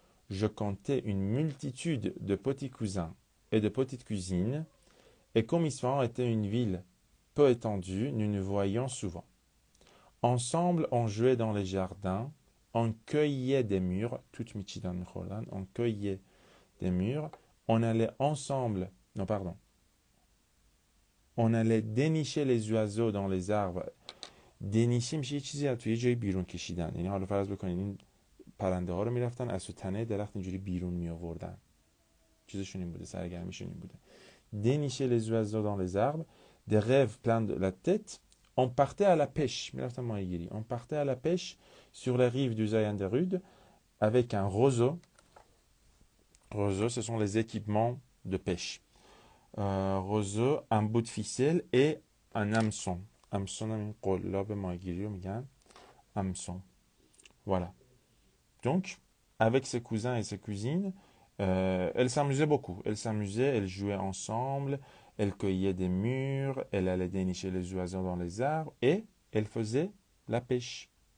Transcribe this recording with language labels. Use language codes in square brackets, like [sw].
[fr] Je comptais une multitude de petits cousins et de petites cousines, et comme Isfahan était une ville peu étendue, nous nous voyions souvent. Ensemble, on jouait dans les jardins, on cueillait des mûres, on cueillait des mûres, on allait ensemble, non pardon, on allait dénicher les oiseaux dans les arbres. [fa] دنیشه میشه یه چیزی از توی جای بیرون کشیدن، یعنی حالا فرض بکنید این پرنده ها رو میرفتن از تو تنه درخت اینجوری بیرون می آوردن، چیزشون این بوده، سرگرمیشون این بوده. [fr] Dénicher les oiseaux dans les arbres, des rêves plein de la tête, on partait à la pêche, [fa] میرفتن ماهیگیری. [fr] On partait à la pêche sur les rives du Zayanderud avec un roseau. Roseau, ce sont les équipements de pêche. Roseau, un bout de ficelle et un hameçon. [fa] Hameçon هم این قلاب ماهیگیری رو میگن hameçon. [fr] Voilà. Donc, avec ses cousins et ses cousines, elle s'amusait beaucoup. Elle s'amusait, elle jouait ensemble, elle cueillait des mûres, elle allait dénicher les oiseaux dans les arbres et elle faisait la pêche.